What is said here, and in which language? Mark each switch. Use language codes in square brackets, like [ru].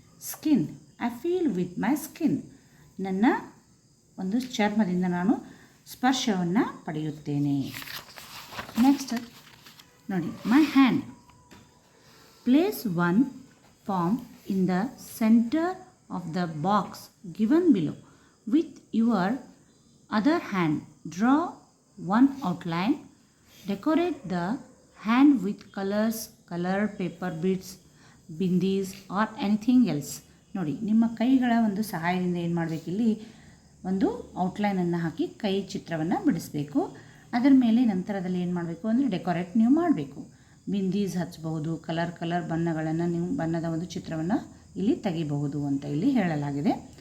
[en] skin, I feel with my skin, [kn] ನನ್ನ ಒಂದು ಚರ್ಮದಿಂದ ನಾನು ಸ್ಪರ್ಶವನ್ನು ಪಡೆಯುತ್ತೇನೆ. [en] Next ನೋಡಿ, my hand, place one palm in the centre of the box given below. With your other hand, draw one outline. Decorate the hand with colors, colored paper beads, bindis or anything else. [kn] ನೋಡಿ ನಿಮ್ಮ ಕೈಗಳ ಒಂದು ಸಹಾಯದಿಂದ ಏನು ಮಾಡಬೇಕಿಲ್ಲಿ, ಒಂದು ಔಟ್ಲೈನನ್ನು ಹಾಕಿ ಕೈ ಚಿತ್ರವನ್ನು ಬಿಡಿಸಬೇಕು. ಅದರ ಮೇಲೆ ನಂತರದಲ್ಲಿ ಏನು ಮಾಡಬೇಕು ಅಂದರೆ ಡೆಕೋರೇಟ್ ನೀವು ಮಾಡಬೇಕು. ಬಿಂದೀಸ್ ಹಚ್ಚಬಹುದು, ಕಲರ್ ಬಣ್ಣಗಳನ್ನು ನೀವು ಬಣ್ಣದ ಒಂದು ಚಿತ್ರವನ್ನು ಇಲ್ಲಿ ತೆಗಿಬಹುದು ಅಂತ ಇಲ್ಲಿ ಹೇಳಲಾಗಿದೆ.